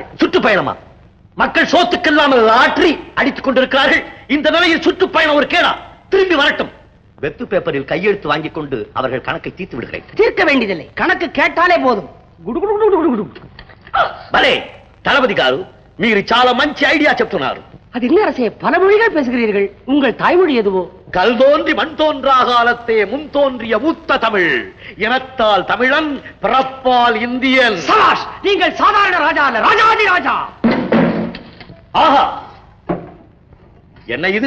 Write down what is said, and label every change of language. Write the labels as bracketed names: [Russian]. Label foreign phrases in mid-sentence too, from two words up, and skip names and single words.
[Tamil] சுற்றுப்பயணமா? மக்கள் சோத்துக்கெல்லாம் ஆற்றி அடித்துக் கொண்டிருக்கிறார்கள். இந்த நிலையில் சுற்றுப்பயணம் ஒரு கேடா? திரும்பி வரட்டும். வெத்து பேப்பரில் கையெழுத்து வாங்கிக் கொண்டு அவர்கள் கணக்கை தீர்த்து விடுகிறேன். தீர்க்க வேண்டியதில்லை, கணக்கு கேட்டாலே போதும். பலே தளபதி [Telugu] గారు, మీరు చాలా మంచి ఐడియా చెప్తున్నారు. [Tamil] அது என்ன அரசே, பல மொழிகள் பேசுகிறீர்கள், உங்கள் தாய்மொழி எதுவோ? கல் தோன்றி மண் தோன்றா காலத்தே முன் தோன்றிய மூத்த தமிழ். இனத்தால் தமிழன், பிறப்பால் இந்தியன். சபாஷ், நீங்கள் சாதாரண ராஜா அல்ல, ராஜாதி ராஜா. ஆஹா, என்ன இது?